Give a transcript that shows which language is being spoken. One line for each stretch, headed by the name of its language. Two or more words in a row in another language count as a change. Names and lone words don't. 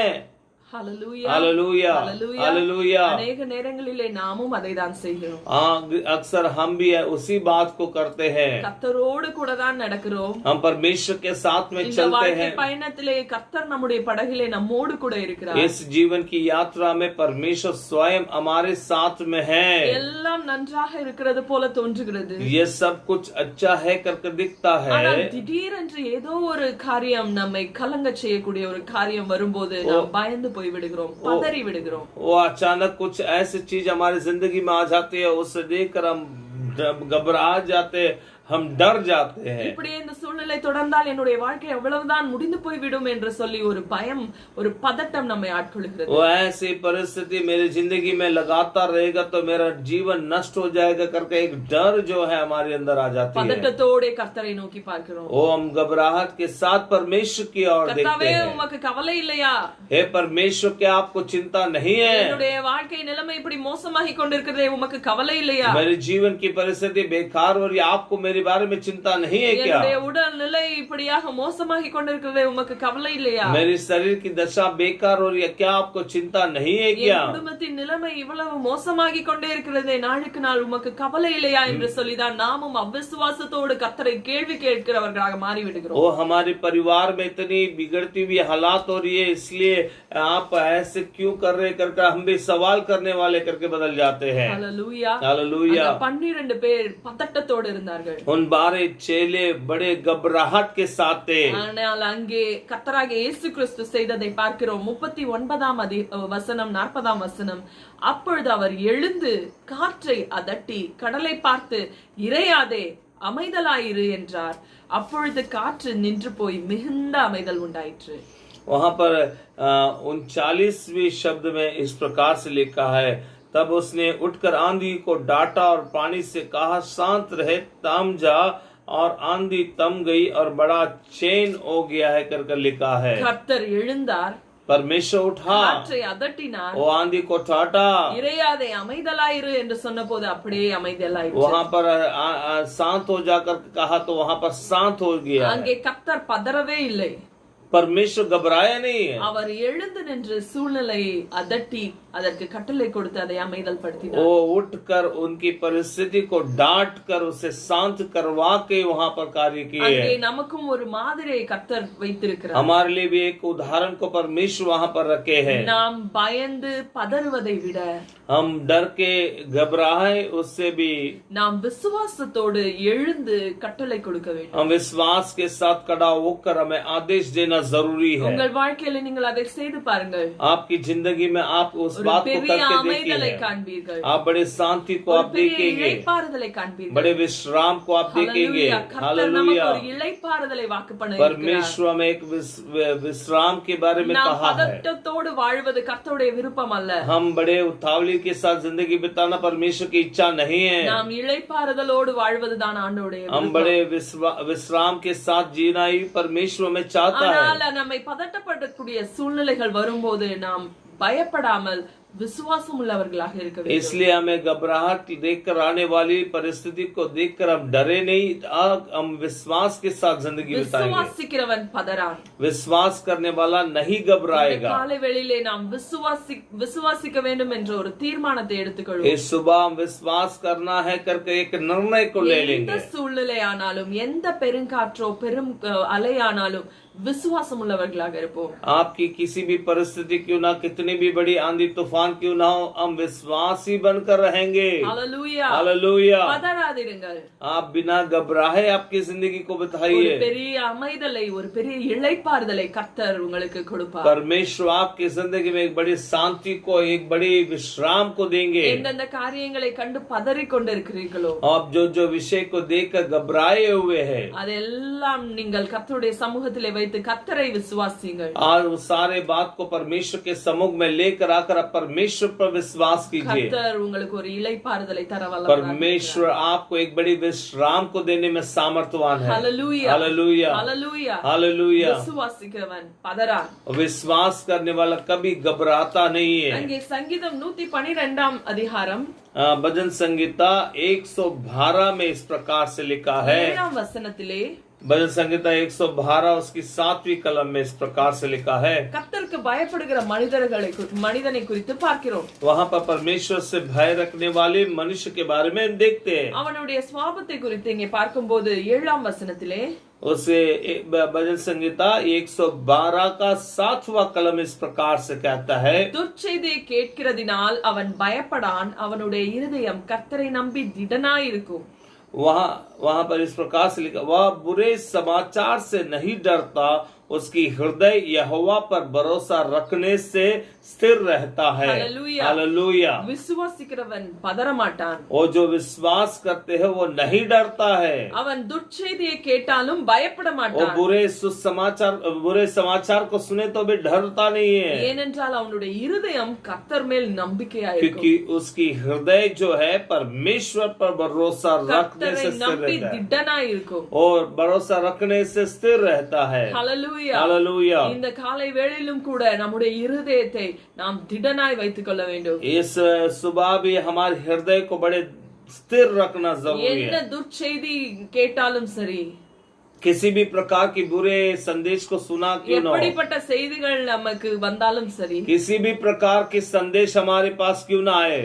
Hindi: हालेलुया. हालेलुया. हालेलुया.
Tamil: अनेक நேரங்களிலே நாமும் அதை தான் செய்கிறோம்.
Hindi: अक्सर हम भी उसी बात को करते हैं.
Tamil: கர்த்தரோடு கூட தான் நடக்கிறோம்.
Hindi: हम परमेश्वर के साथ में
Tamil: இந்த
Hindi: चलते
Tamil: வாழ்க்கை
Hindi: हैं.
Tamil: பயணத்திலே கர்த்தர் நம்முடைய படகிலே நம்மோடு கூட இருக்கிறார்.
Hindi: इस जीवन की यात्रा में परमेश्वर स्वयं हमारे साथ में है.
Tamil: எல்லாம் நன்றாக இருக்கிறது போல தோன்றுகிறது.
Hindi: ये सब कुछ अच्छा है करके दिखता है.
Tamil: ஆனால் திடீரென்று ஏதோ ஒரு காரியம் நம்மை கலங்க செய்யக்கூடிய ஒரு காரியம் வரும்போது நாம் பயந்து போய் விடுகிறோம், பதறி விடுகிறோம்.
Hindi: वो अचानक कुछ ऐसी चीज हमारी जिंदगी में आ जाती है, उससे देखकर हम घबरा जाते, हम डर जाते हैं.
Tamil: இப்படி இந்த சூழ்நிலை தொடர்ந்தால் என்னுடைய வாழ்க்கை எவ்வளவுதான் முடிந்து போய்விடும் என்று சொல்லி ஒரு பயம், ஒரு பதட்டம் நம்மை ஆட்கொள்கிறது.
Hindi: वो ऐसी परिस्थिति मेरी जिंदगी में लगातार रहेगा तो मेरा जीवन नष्ट हो जाएगा करके एक डर जो है हमारे अंदर आ जाती है.
Tamil: பதட்டத்தோட கர்த்தரை நோக்கி பார்க்கிறோம்.
Hindi: वो हम घबराहट के साथ परमेश्वर की ओर देखते
Tamil: கர்த்தாவே,
Hindi: हैं.
Tamil: உமக்கு கவலை இல்லையா?
Hindi: हे परमेश्वर, क्या आपको चिंता नहीं है?
Tamil: என்னுடைய வாழ்க்கை நிலைமை இப்படி மோசமாகி கொண்டிருக்கிறதே, உமக்கு கவலை இல்லையா?
Hindi: मेरे जीवन की परिस्थिति बेकार हो रही है, आपको मेरे बारे में चिंता नहीं है क्या?
Tamil: என்னுடைய உடல் நிலை இப்படியாக மோசமாகி கொண்டிருக்கிறதே, உமக்கு கவலை இல்லையா?
Hindi: मेरी शरीर की दशा बेकार हो रही है, क्या आपको चिंता नहीं है क्या?
Tamil: என் குடும்பத்தின் நிலைமை இவ்வளவு மோசமாகி கொண்டே இருக்கிறதே, நாளுக்கு நாள் உமக்கு கவலை இல்லையா என்று சொல்லிதான் நாமும் அவிசுவாசத்தோடு கர்த்தரை கேள்வி கேட்கிறவர்களாக மாறிவிடுகிறோம்.
Hindi: वो हमारे परिवार में इतनी बिगड़ती हुई हालात हो रही है, इसलिए आप ऐसे क्यों कर रहे करके हम भी सवाल करने वाले करके बदल जाते हैं. हालेलुया. हालेलुया.
Tamil: அந்த 12 பேர் பதட்டத்தோடு இருந்தார்கள்.
Hindi: उन 12 चेले बड़े घबराहट के साथ थे.
Tamil: ஆனால் அங்கே கர்த்தராகிய இயேசு கிறிஸ்து செய்ததை பார்க்கிறோம். 39ஆம் வசனம் 40ஆம் வசனம், அப்பொழுது அவர் எழுந்து காற்றை அதட்டி கடலை பார்த்து, இறையாதே, அமைதலாயிரு என்றார். அப்பொழுது காற்று நின்று போய் மிகுந்த அமைதல் உண்டாயிற்று.
Hindi: वहां पर 39वें शब्द में इस प्रकार से लिखा है, तब उसने उठकर आंधी को डांटा और पानी से कहा, शांत रहे, थम जा, और आंधी थम गई और बड़ा चैन हो गया है करके लिखा है।
Tamil: கர்த்தர் எழுந்தார்,
Hindi: परमेश्वर उठा,
Tamil: காற்றை அதட்டினார்,
Hindi: वो आंधी को टाटा,
Tamil: இறையாதே அமைதலாயிரு என்று சொன்னபோது அப்படியே அமைதலாயிற்று.
Hindi: वहां पर शांत हो जाकर कहा तो वहां पर शांत हो गया।
Tamil: அங்கே கர்த்தர் பதறவே இல்லை.
Hindi: परमेश्वर घबराया नहीं है।
Tamil: அவர் எழுந்து நின்று சூழ்நிலையை அதட்டி அதற்கு கட்டளை கொடுத்து அதை அமைதல் படுத்தினார்.
Hindi: वो उठकर उनकी परिस्थिति को डांट कर उसे शांत करवा के वहां पर कार्य किए।
Tamil: அங்கே நமக்கும் ஒரு மாதிரியை கர்த்தர் வைத்திருக்கிறார்.
Hindi: हमारे लिए भी एक उदाहरण को परमेश्वर वहां पर रखे हैं।
Tamil: நாம் பயந்து பதறுவதை விட
Hindi: हम डर के घबराए उससे भी
Tamil: நாம் விசுவாசத்தோடு எழுந்து கட்டளை கொடுக்க வேண்டும்.
Hindi: हम विश्वास के साथ खड़ा होकर हमें आदेश देना जरूरी है।
Tamil: உங்கள் வாழ்க்கையில நீங்கள் அதை செய்து பாருங்கள்.
Hindi: आपकी जिंदगी में आप उस बात को
Tamil: பெரிய
Hindi: करके
Tamil: அமைதலை
Hindi: देखिए,
Tamil: காண்பீர்கள்.
Hindi: आप बड़े शांति को आप
Tamil: பெரிய
Hindi: देखेंगे,
Tamil: இளைப்பாறுதலை காண்பீர்கள்.
Hindi: बड़े विश्राम को आप देखेंगे।
Tamil: கர்த்தர் நமக்கு
Hindi: हालेलुया।
Tamil: ஒரு இளைப்பாறுதலை வாக்கு பண்ணியிருக்கிறார்.
Hindi: परमेश्वर में एक विश्राम के बारे में
Tamil: நாம்
Hindi: कहा है।
Tamil: பதட்டத்தோடு வாழ்வது கர்த்தருடைய விருப்பம் அல்ல.
Hindi: हम बड़े उतावली के साथ जिंदगी बिताना परमेश्वर की इच्छा नहीं है।
Tamil: நாம் இளைப்பாறுதலோடு வாழ்வதுதான் ஆண்டவருடைய
Hindi: हम
Tamil: விருப்பம்.
Hindi: बड़े विश्राम के साथ जीना ही परमेश्वर में चाहता है।
Tamil: ஆனால் நம்மை பதட்டப்படக்கூடிய சூழ்நிலைகள் வரும்போது நாம் பயப்படாமல் விசுவாசம் உள்ளவர்களாக இருக்க வேண்டும்.
Hindi: इसलिए हमें घबराहट देखकर आने वाली परिस्थिति को देखकर हम डरे नहीं, हम विश्वास के साथ जिंदगी बिताएंगे।
Tamil: விசுவாசிக்கிறவன் பதறான்.
Hindi: विश्वास करने वाला नहीं घबराएगा।
Tamil: காலை வேளையிலே நாம் விசுவாசிக்க வேண்டும் என்ற ஒரு தீர்மானத்தை எடுத்துக்கொள்வோம்.
Hindi: इस सुबह हम विश्वास करना है करके एक निर्णय को ले
Tamil: எந்த
Hindi: लेंगे।
Tamil: சூழ்நிலை ஆனாலும் எந்த பெருங்காற்றோ பெரும் அலையானாலும் விசுவாசம் உள்ளவர்களாக இருப்போம்.
Hindi: आपकी किसी भी परिस्थिति क्यों ना, कितनी भी बड़ी आंधी तूफान क्यों ना हो, हम विश्वासी बनकर रहेंगे। हालेलुया। हालेलुया।
Tamil: பதறாதீர்கள்.
Hindi: आप बिना घबराए आपकी जिंदगी को
Tamil: ஒரு
Hindi: बिताइए।
Tamil: பெரிய அமைதலை ஒரு பெரிய இளைப்பாறுதலை கர்த்தர் உங்களுக்கு கொடுப்பார்.
Hindi: परमेश्वर आपकी जिंदगी में एक बड़ी शांति को, एक बड़ी विश्राम को देंगे।
Tamil: எந்தெந்த காரியங்களை கண்டு பதறிக் கொண்டிருக்கிறீர்களோ
Hindi: आप जो जो विषय को देखकर घबराए हुए हैं,
Tamil: அதெல்லாம் நீங்கள் கர்த்தருடைய சமூகத்திலே வைத்து கர்த்தரை விசுவாசியுங்கள்.
Hindi: और उस सारे बात को परमेश्वर के सम्मुख में लेकर आकर आप परमेश्वर पर विश्वास कीजिए।
Tamil: கர்த்தர் உங்களுக்கு ஒரு இளைப்பாறுதலை தர வல்லவராக
Hindi: परमेश्वर आपको एक बड़ी विश्राम को देने में सामर्थ्यवान है। हालेलुया। हालेलुया। हालेलुया। हालेलुया।
Tamil: விசுவாசிக்கிறவன் பதறான்.
Hindi: विश्वास करने वाला कभी घबराता नहीं है।
Tamil: அங்கே சங்கீதம் 112 அதிகாரம்
Hindi: भजन संगीता 112 में इस प्रकार से लिखा है।
Tamil: 7 வசனத்திலே
Hindi: भजन संगीता 112 उसकी 7वीं कलम में इस प्रकार से लिखा है।
Tamil: கர்த்தருக்கு பயப்படுகிற மனிதனை குறித்து பார்க்கிறோம்.
Hindi: वहाँ पर परमेश्वर से भय रखने वाले मनुष्य के बारे में हम देखते हैं।
Tamil: அவனுடைய சுபாவத்தை குறித்து இங்கே பார்க்கும்போது 7 வசனத்திலே
Hindi: उसे भजन संगीता 112 का 7वां कलम इस प्रकार से कहता है,
Tamil: துர்ச்செய்தியை கேட்கிறதினால் அவன் பயப்படான், அவனுடைய இருதயம் கர்த்தரை நம்பி திடனாயிருக்கும்.
Hindi: वहाँ पर इस प्रकार से लिखा, वह बुरे समाचार से नहीं डरता, उसकी हृदय यहोवा पर भरोसा रखने से स्थिर रहता है। हालेलुया। हालेलुया।
Tamil: விசுவாசிக்கிறவன் பதறமாட்டான்.
Hindi: वो जो विश्वास करते हैं वो नहीं डरता है।
Tamil: அவன் துர்ச்செய்தியை கேட்டாலும் பயப்பட
Hindi: वो
Tamil: மாட்டான்.
Hindi: बुरे समाचार को सुने तो भी डरता नहीं है,
Tamil: ஏனென்றால் அவனுடைய இருதயம் கர்த்தர் மேல் நம்பிக்கையாயிருக்கும்.
Hindi: क्योंकि उसकी हृदय जो है परमेश्वर पर भरोसा रखने
Tamil: கர்த்தரை
Hindi: से स्थिर
Tamil: நம்பி
Hindi: रहता है,
Tamil: திடனாயிருக்கும்.
Hindi: और भरोसा रखने से स्थिर रहता है।
Tamil: ஹalleluya.
Hindi: हालेलुया।
Tamil: இந்த காலை வேளையிலும் கூட நம்முடைய இருதயத்தை நாம் திடனாய் வைத்துக் கொள்ள வேண்டும்.
Hindi: इस सुबह भी हमारे हृदय को बड़े स्थिर रखना जरूरी
Tamil: என்ன
Hindi: है।
Tamil: துர்ச்செய்தி கேட்டாலும் சரி,
Hindi: किसी भी प्रकार की बुरे संदेश को सुना क्यों न हो,
Tamil: எப்படிப்பட்ட செய்திகள் நமக்கு வந்தாலும் சரி,
Hindi: किसी भी प्रकार के संदेश हमारे पास क्यों ना आए,